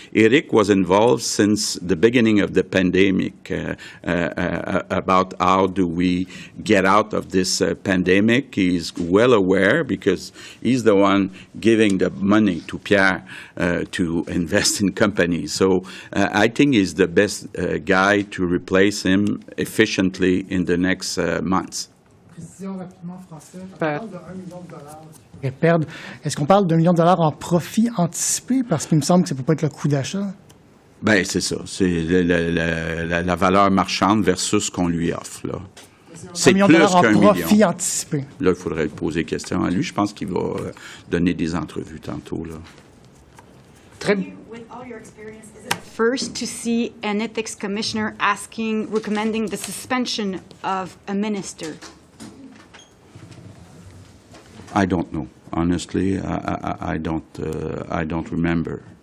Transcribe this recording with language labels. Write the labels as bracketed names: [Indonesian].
[English] Éric was involved since the beginning of the pandemic about how do we get out of this pandemic. He's well aware because he's the one giving the money to Pierre to invest in companies. So I think he's the best guy to replace him efficiently in the next months. [French] Précision rapidement, Français. On parle de $1 million qu'ils perdre. Est-ce qu'on parle d'$1 million en profit anticipé? Parce qu'il me semble que ça ne peut pas être le coût d'achat. Ben c'est ça. C'est la valeur marchande versus ce qu'on lui offre. Là. C'est plus qu'un million. Profit anticipé. Là, il faudrait poser question à lui. Je pense qu'il va donner des entrevues tantôt. Là. Très [English] With all your experience, is it first to see an ethics commissioner recommending the suspension of a minister? I don't know. Honestly, I don't remember.